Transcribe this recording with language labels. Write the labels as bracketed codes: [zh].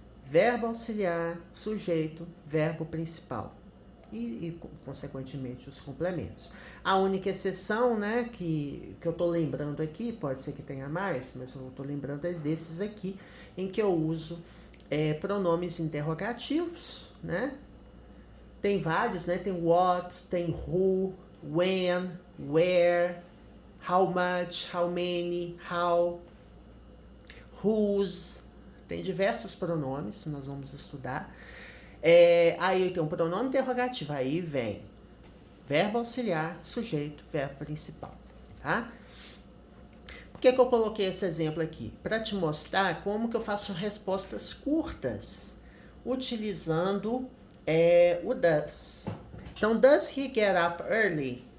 [pt] Verbo auxiliar, sujeito, verbo principal. E consequentemente, os complementos. A única exceção, né, que eu tô lembrando aqui, pode ser que tenha mais, mas eu tô lembrando desses aqui, em que eu uso pronomes interrogativos, né? Tem vários, né? [en] Tem what, tem who, when, where, how much, how many, how, whose. [pt] Tem diversos pronomes, nós vamos estudar. Aí tem um pronome interrogativo, aí vem verbo auxiliar, sujeito, verbo principal, tá? Por que eu coloquei esse exemplo aqui? Para te mostrar como que eu faço respostas curtas utilizando o does. [en] Então, does he get up early?